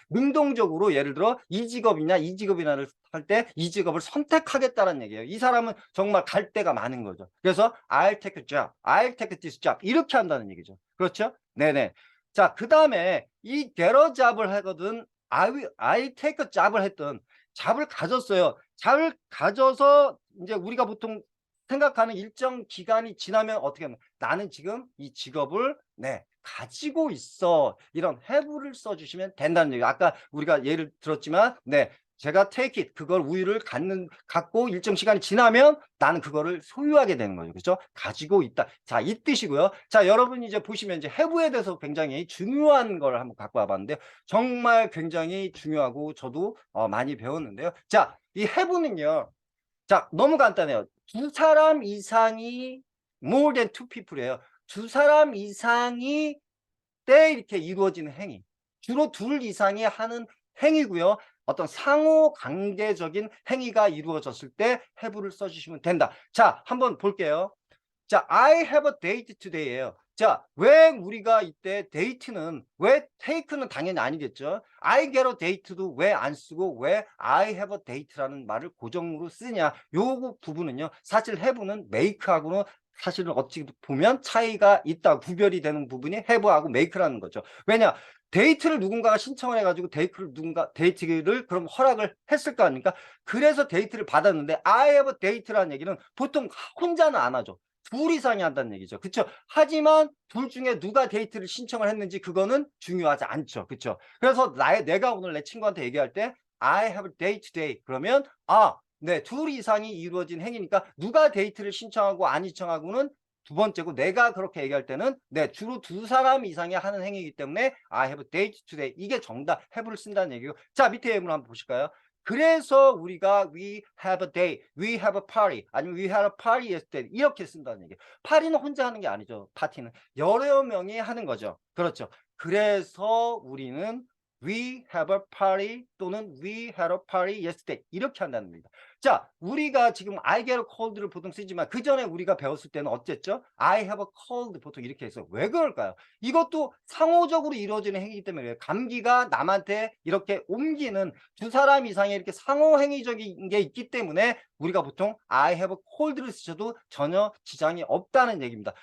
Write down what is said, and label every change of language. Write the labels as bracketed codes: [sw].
[ko] 능동적으로 예를 들어 이 직업이냐를 할 때 이 직업을 선택하겠다는 얘기예요. 이 사람은 정말 갈 데가 많은 거죠. [en] 그래서 I'll take a job, I'll take this job [ko] 이렇게 한다는 얘기죠. 그렇죠? 네네. 자, 그 다음에 이 [en] get a job [ko] 을 하거든 [en] I take a job [ko] 을 했던 잡을 가졌어요. 잡을 가져서 이제 우리가 보통 생각하는 일정 기간이 지나면 어떻게 하면 나는 지금 이 직업을 가지고 있어. 이런 have를 써주시면 된다는 얘기예요. 아까 우리가 예를 들었지만 제가 take it 그걸 우유를 갖고 일정 시간이 지나면 나는 그거를 소유하게 되는 거죠. 그렇죠? 가지고 있다. 자, 이 뜻이고요. 자, 여러분이 이제 보시면 이제 have에 대해서 굉장히 중요한 걸 한번 갖고 와봤는데 정말 굉장히 중요하고 저도 많이 배웠는데요. 자, 이 have는요. 자, 너무 간단해요. 두 사람 이상이 [en] more than two people [ko] 이에요. 두 사람 이상이 때 이렇게 이루어지는 행위. 주로 둘 이상이 하는 행위고요. 어떤 상호 관계적인 행위가 이루어졌을 때 have를 써주시면 된다. 자, 한번 볼게요. [en] 자, I have a date today예요. [ko] 자, 왜 우리가 이때 date는 왜 take는 당연히 아니겠죠. [en] I get a date [ko] 도 왜 안 쓰고 왜 [en] I have a date [ko] 라는 말을 고정으로 쓰냐. 요 부분은요. 사실 have는 make하고는 사실은 어찌 보면 차이가 있다. 구별이 되는 부분이 have하고 make라는 거죠. 왜냐? 데이트를 누군가가 신청을 해가지고 데이트를 그럼 허락을 했을 거 아닙니까? 그래서 데이트를 받았는데 [en] I have a date [ko] 라는 얘기는 보통 혼자는 안 하죠. 둘 이상이 한다는 얘기죠. 그쵸? 하지만 둘 중에 누가 데이트를 신청을 했는지 그거는 중요하지 않죠. 그쵸? 그래서 내가 오늘 내 친구한테 얘기할 때 [en] I have a date today. [ko] 그러면 네, 둘 이상이 이루어진 행위니까 누가 데이트를 신청하고 안 신청하고는 두 번째고 내가 그렇게 얘기할 때는 주로 두 사람 이상이 하는 행위이기 때문에 [en] I have a date today. [ko] 이게 정답 have를 쓴다는 얘기고. 자, 밑에 예문 한번 보실까요? [en] 그래서 우리가 we have a day, we have a party [ko] 아니면 [en] we had a party yesterday [ko] 이렇게 쓴다는 얘기예요. 파리는 혼자 하는 게 아니죠. 파티는 여러 명이 하는 거죠. 그렇죠. [en] 그래서 우리는 we have a party [ko] 또는 [en] we had a party yesterday [ko] 이렇게 한다는 겁니다. 자, 우리가 지금 [en] I get a cold [ko] 를 보통 쓰지만 그 전에 우리가 배웠을 때는 어쨌죠? [en] I have a cold [ko] 보통 이렇게 해서 왜 그럴까요? 이것도 상호적으로 이루어지는 행위이기 때문에 감기가 남한테 이렇게 옮기는 두 사람 이상의 이렇게 상호 행위적인 게 있기 때문에 우리가 보통 I have a cold를 쓰셔도 전혀 지장이 없다는 얘기입니다.